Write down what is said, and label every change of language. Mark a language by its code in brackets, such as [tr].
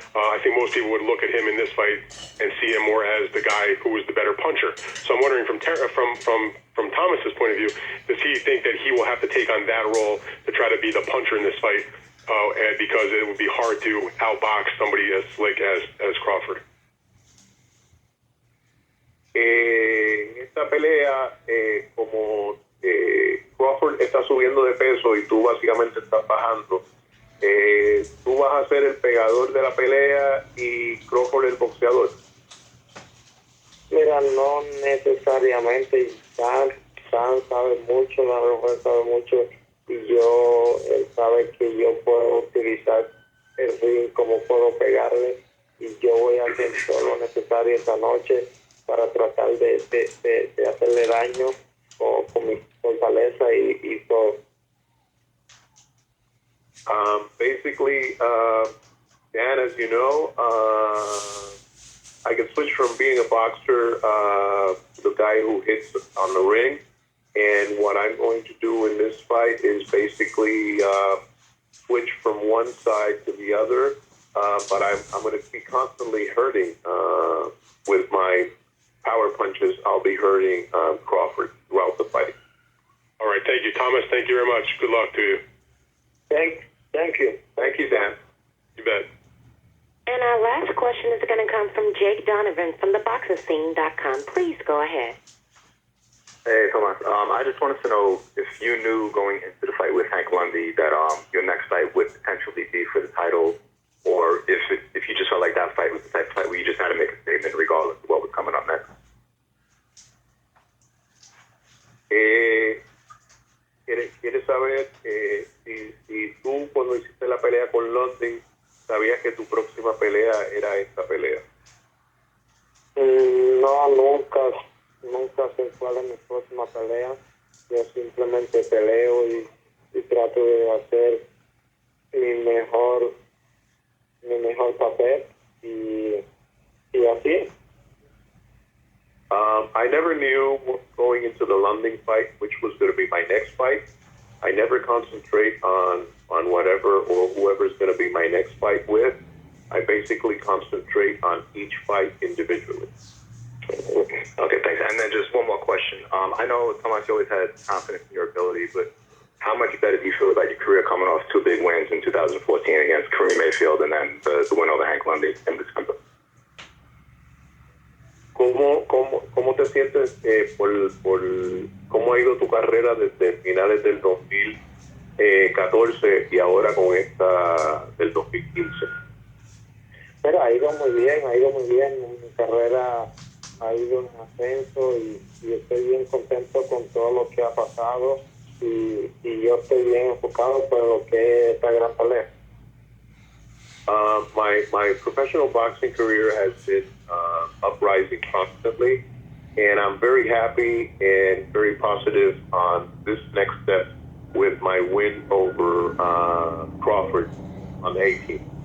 [en] I think most people would look at him in this fight and see him more as the guy who was the better puncher. So I'm wondering from Thomas's point of view, does he think that he will have to take on that role to try to be the puncher in this fight because it would be hard to outbox somebody as slick as Crawford? [es] En esta pelea, como Crawford está subiendo de peso y tú básicamente estás bajando, tú vas a ser el pegador de la pelea y Crawford el boxeador. Mira, no necesariamente. Dan sabe mucho, la mujer sabe mucho, y yo sabe que yo puedo utilizar el ring, como puedo pegarle, y yo voy a hacer todo lo necesario esta noche para tratar de hacerle daño con mi fortaleza y todo. [en] Basically, Dan, as you know, I can switch from being a boxer to the guy who hits on the ring. And what I'm going to do in this fight is basically switch from one side to the other. But I'm going to be constantly hurting with my power punches. I'll be hurting Crawford throughout the fight. All right. Thank you, Thomas. Thank you very much. Good luck to you. Thank you. Thank you, Dan. You bet. And our last question is going to come from Jake Donovan from theboxerscene.com. Please go ahead. Hey, Thomas. I just wanted to know if you knew going into the fight with Hank Lundy that your next fight would potentially be for the title, or if you just felt like that fight was the type of fight where you just had to make a statement regardless of what was coming up next. [es] ¿Quieres saber si tú cuando hiciste la pelea con London sabías que tu próxima pelea era esta pelea? No, nunca sé cuál es mi próxima pelea. Yo simplemente peleo y trato de hacer mi mejor papel y así es. [en] I never knew going into the London fight which was going to be my next fight. I never concentrate on whatever or whoever is going to be my next fight with. I basically concentrate on each fight individually. Okay, thanks. And then just one more question. I know, Thomas, you always had confidence in your ability, but how much better do you feel about your career coming off two big wins in 2014 against Kareem Mayfield and then the win over Hank Lundy in December? [es] ¿Cómo te sientes por cómo ha ido tu carrera desde finales del 2014 y ahora con esta del 2015? Pero ha ido muy bien. Mi carrera ha ido en ascenso y estoy bien contento con todo lo que ha pasado y yo estoy bien enfocado por lo que es esta gran pelea. [en] My professional boxing career has been uprising constantly, and I'm very happy and very positive on this next step with my win over Crawford on the 18th.